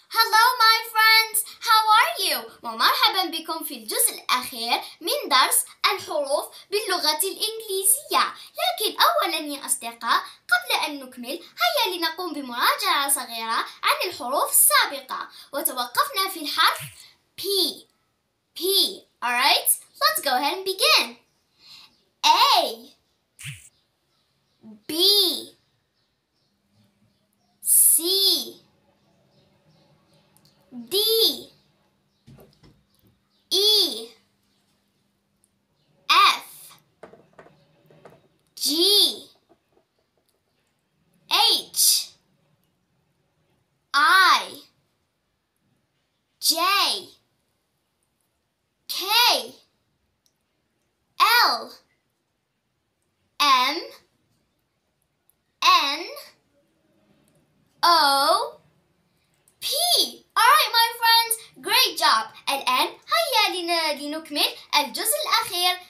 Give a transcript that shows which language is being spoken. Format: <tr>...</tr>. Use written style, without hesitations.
<en>Hello my friends, how are you?</en> <ar>ومرحبا بكم في الجزء الأخير من درس الحروف باللغة الإنجليزية. لكن أولا يا أصدقاء، قبل أن نكمل هيا لنقوم بمراجعة صغيرة عن الحروف السابقة. وتوقفنا في الحرف P.</ar> <en>Alright, let's go ahead and begin. A, B, C, D, E, F, G, H, I, J, K, L, M, N, O, P. Alright my friends, great job.</en> <ar>الآن هيا لنكمل الجزء الأخير.</ar>